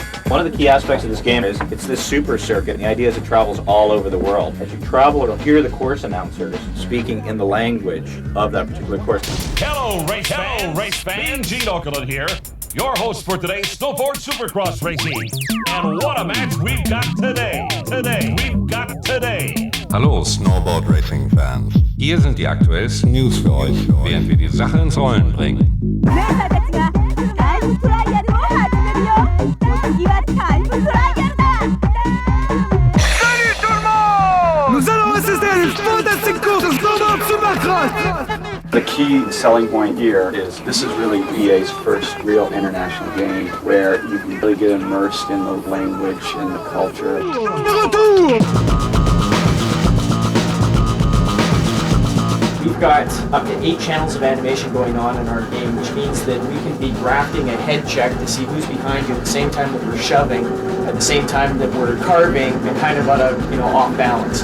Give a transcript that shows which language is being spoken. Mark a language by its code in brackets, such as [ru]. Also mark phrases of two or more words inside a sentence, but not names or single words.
[en] One of the key aspects of this game is it's this super circuit. The idea is it travels all over the world. As you travel, you'll hear the course announcers speaking in the language of that particular course. Hello, race fans. Gene Okerlund here, your host for today's Snowboard Supercross racing. And what a match we've got today. [de] Hallo [en] Snowboard Racing Fans. [de] Hier sind die aktuellsten News für euch, während wir die Sache ins Rollen bringen. [fr] Nous allons assister à une fantastique course de Snowboard Supercross! [en] The key selling point here is this is really EA's first real international game where you can really get immersed in the language and the culture. We've got up to 8 channels of animation going on in our game, which means that we can be drafting a head check to see who's behind you at the same time that we're shoving, at the same time that we're carving, and kind of on a, off balance.